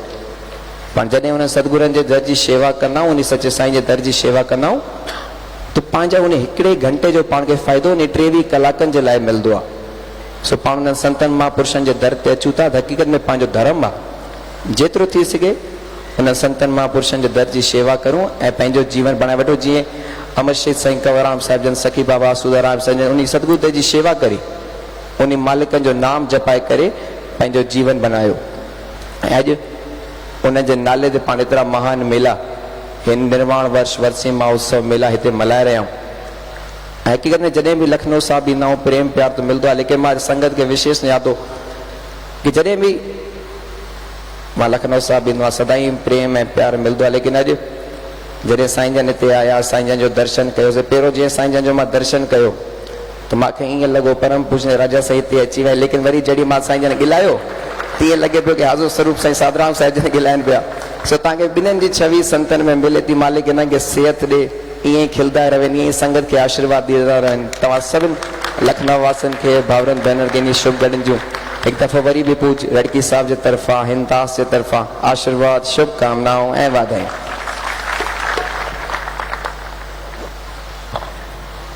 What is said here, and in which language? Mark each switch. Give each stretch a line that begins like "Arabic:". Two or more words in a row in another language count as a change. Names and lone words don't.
Sindhi: पाण जॾहिं उन सतगुरनि जे दर जी शेवा कंदा आहियूं, उन सचे साईं जे दर जी शेवा कंदा आहियूं, त पंहिंजा उन हिकिड़े घंटे जो पाण खे फ़ाइदो उन 23 कलाकनि जे लाइ मिलंदो आहे। सो पाण उन्हनि संतनि महापुरुषनि जे दर ते अचूं था त हक़ीक़त में पंहिंजो धर्म आहे जेतिरो थी सघे उन संतनि महापुरुषनि जे दर जी शेवा करूं ऐं पंहिंजो जीवन बणाए वठो। जीअं अमरशेख साईं कंवरराम साहिब जन, सखी बाबा सूदाराम साईं जन, उन सतगुरु जी शेवा करी, उन मालिकनि जो नाम जपाए करे पंहिंजो जीवन बनायो। ऐं अॼु उन जे नाले ते पाण एतिरा महान मेला, हिन निर्वाण वर्ष वर्षी महोत्सव मेला हिते मल्हाए रहिया आहियूं। ऐं हक़ीक़त में जॾहिं बि लखनऊ साहिब ईंदा आहियूं प्रेम प्यार त मिलंदो आहे, लेकिन मां संगत खे विशेष यादि हो कि जॾहिं बि मां लखनऊ साहिब ईंदो आहियां सदाईं प्रेम ऐं प्यार मिलंदो आहे। लेकिन अॼु जॾहिं साईं जन हिते आया, साईं जन जो दर्शन कयोसीं, पहिरियों जीअं साईं जन जो मां दर्शन कयो त मूंखे ईअं लॻो परम पूज्य राजा साईं हिते अची विया, लेकिन वरी जॾहिं मां साईं जन ॻिलायो तीअं लॻे पियो कि हाज़ुर स्वरूप साईं साधराम साहिब जन ॻिलाइनि पिया। सो तव्हांखे ॿिन्हिनि जी छवि संतनि में मिले थी, मालिक हिननि खे सिहत ॾे, ईअं ई खिलंदा रहनि, ईअं ई संगत खे आशीर्वाद ॾींदा रहनि। तव्हां सभिनि लखनऊ वासियुनि खे, भाउरनि भेनरुनि खे इन शुभ गॾनि जूं हिकु दफ़ो वरी बि पूज रड़की साहिब जे तरफ़ां, हिंदास जे तरफ़ां आशीर्वाद, शुभकामनाऊं ऐं वाधायूं।